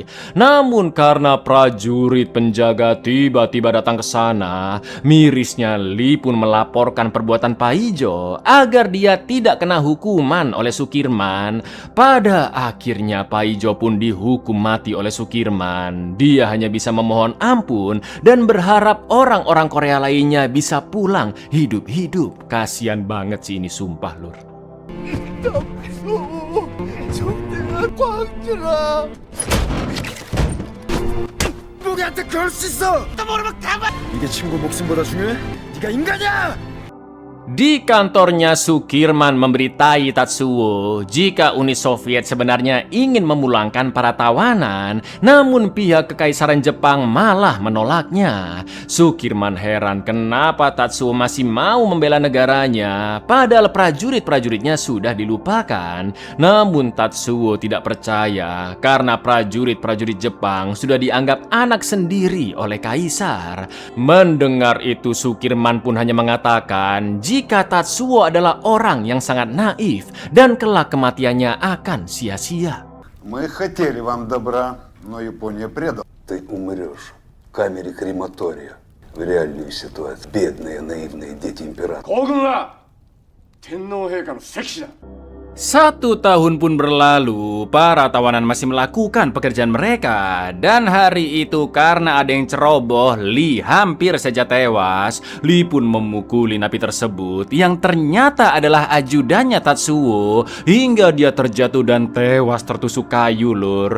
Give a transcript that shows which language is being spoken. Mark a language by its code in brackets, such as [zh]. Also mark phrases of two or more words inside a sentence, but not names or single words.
[id] Namun karena prajurit penjaga tiba-tiba datang ke sana, mirisnya Lee pun melaporkan perbuatan Paijo agar dia tidak kena hukuman oleh Sukirman. Pada akhirnya Paijo pun dihukum mati oleh Sukirman. Dia hanya bisa memohon ampun dan berharap orang-orang Korea lainnya bisa pulang hidup-hidup. Kasian banget sih ini, sumpah lur. [ko] 누구한테 그럴 수 있어? 너 모르면 가만. 이게 친구 목숨보다 중요해? 네가 인간이야? [id] Di kantornya Sukirman memberitai Tatsuo jika Uni Soviet sebenarnya ingin memulangkan para tawanan, namun pihak Kekaisaran Jepang malah menolaknya. Sukirman heran kenapa Tatsuo masih mau membela negaranya, padahal prajurit-prajuritnya sudah dilupakan. Namun Tatsuo tidak percaya karena prajurit-prajurit Jepang sudah dianggap anak sendiri oleh Kaisar. Mendengar itu Sukirman pun hanya mengatakan jika Tatsuo adalah orang yang sangat naif dan kelak kematiannya akan sia-sia. [ru] Мы хотели вам добра, но Япония предала. Ты умрешь в камере крематория. В реальную ситуацию. Бедные, наивные дети императора. [ja] 皇軍は天皇陛下の石子だ。 [id] 1 tahun pun berlalu, para tawanan masih melakukan pekerjaan mereka. Dan hari itu karena ada yang ceroboh, Lee hampir saja tewas. Lee pun memukuli napi tersebut yang ternyata adalah ajudannya Tatsuo, hingga dia terjatuh dan tewas tertusuk kayu lur.